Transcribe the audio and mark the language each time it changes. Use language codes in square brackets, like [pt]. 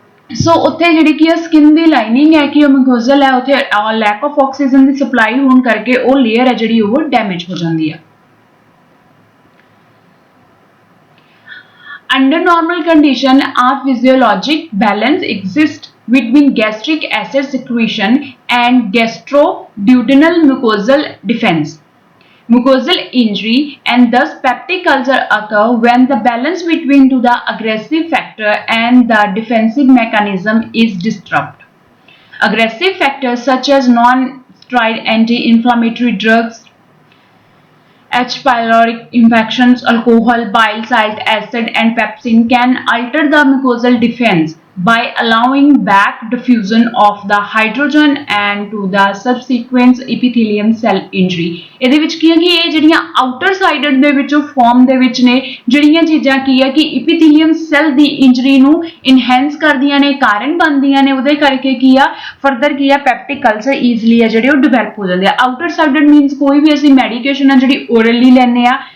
[pa] ਸੋ ਉੱਥੇ ਜਿਹੜੀ ਕੀ ਹੈ ਸਕਿਨ ਦੀ ਲਾਈਨਿੰਗ ਹੈ ਕਿ ਉਹ ਮਿਊਕੋਜ਼ਲ ਹੈ ਉੱਥੇ lack of oxygen ਦੀ supply ਹੋਣ ਕਰਕੇ ਉਹ ਲੇਅਰ ਹੈ ਜਿਹੜੀ ਉਹ ਡੈਮੇਜ ਹੋ ਜਾਂਦੀ ਹੈ [en] Under normal condition, a physiologic balance exists between gastric acid secretion and gastroduodenal mucosal defense. Mucosal injury and thus peptic ulcer occur when the balance between the aggressive factor and the defensive mechanism is disrupted. Aggressive factors such as non-steroid anti-inflammatory drugs, H. pylori infections, alcohol, bile salt acid and pepsin can alter the mucosal defense by allowing back diffusion of the hydrogen and to the subsequent epithelium cell injury। [pa] ਇਹਦੇ ਵਿੱਚ ਕੀ ਹੈ ਕਿ ਇਹ ਜਿਹੜੀਆਂ outer sided ਦੇ ਵਿੱਚੋਂ farm ਦੇ ਵਿੱਚ ਨੇ ਜਿਹੜੀਆਂ ਚੀਜ਼ਾਂ ਕੀ ਹੈ ਕਿ epithelium cell ਦੀ ਇੰਜਰੀ ਨੂੰ ਇਨਹੈਂਸ ਕਰਦੀਆਂ ਨੇ, ਕਾਰਨ ਬਣਦੀਆਂ ਨੇ, ਉਹਦੇ ਕਰਕੇ ਕੀ ਆ ਫਰਦਰ ਕੀ ਆ ਪੈਪਟਿਕ ਅਲਸਰ ਈਜ਼ੀਲੀ ਆ ਜਿਹੜੇ ਉਹ ਡਿਵੈਲਪ ਹੋ ਜਾਂਦੇ ਆ। ਆਊਟਰ ਸਾਈਡਡ ਮੀਨਸ ਕੋਈ ਵੀ ਅਸੀਂ ਮੈਡੀਕੇਸ਼ਨ ਆ ਜਿਹੜੀ ਓਰਲੀ ਲੈਂਦੇ ਆ।